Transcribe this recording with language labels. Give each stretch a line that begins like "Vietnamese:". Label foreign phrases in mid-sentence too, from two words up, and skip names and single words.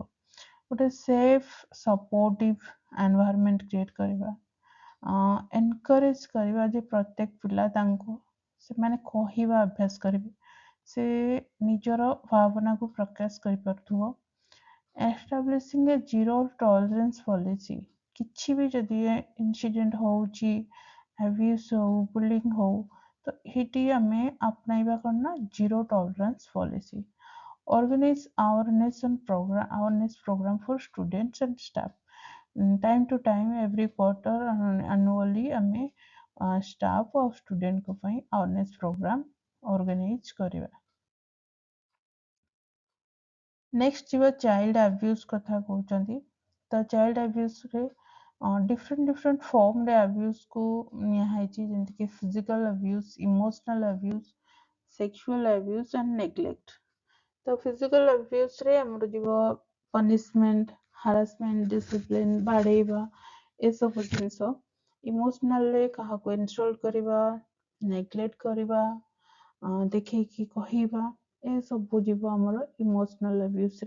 Odia: ଗୋଟେ
English: safe supportive environment create
Odia: କରିବା, ଏନକରେଜ୍ କରିବା ଯେ ପ୍ରତ୍ୟେକ ପିଲା ତାଙ୍କୁ ସେମାନେ କହିବା ଅଭ୍ୟାସ କରିବେ, ସେ ନିଜର ଭାବନାକୁ ପ୍ରକାଶ କରିପାରୁଥିବ।
English: establishing a zero tolerance policy,
Odia: କିଛି ବି ଯଦି ଇନସିଡେଣ୍ଟ ହେଉଛି, ଆବ୍ୟୁଜ୍ ହଉ, ବୁଲିଂ ହଉ, ତ ଏଇଠି ଆମେ ଆପଣାଇବା କ'ଣ ନା
English: zero tolerance policy. Organize awareness program for students and staff. Time to time, every quarter, annually, ଆମେ staff और student को ପାଇଁ awareness program organize କରିବା।
Odia: Next ଯିବା
English: child abuse
Odia: କଥା କହୁଛନ୍ତି। ତ
English: child abuse
Odia: ରେ
English: different form
Odia: ରେ abuse କୁ ନିଆହେଇଛି, ଯେମିତିକି
English: physical abuse, emotional abuse, sexual abuse and neglect।
Odia: ତ
English: physical abuse
Odia: ଆମର ଯିବ
English: punishment, harassment, discipline,
Odia: ବାଡ଼େଇବା, ଏସବୁ ଜିନିଷ। ଇମୋସନାଲରେ କାହାକୁ ଇନସଲ୍ଟ କରିବା, ନେଗ୍ଲେକ୍ଟ କରିବା, ଦେଖେଇକି କହିବା, ଏସବୁ ଯିବ ଆମର
English: emotional abuse.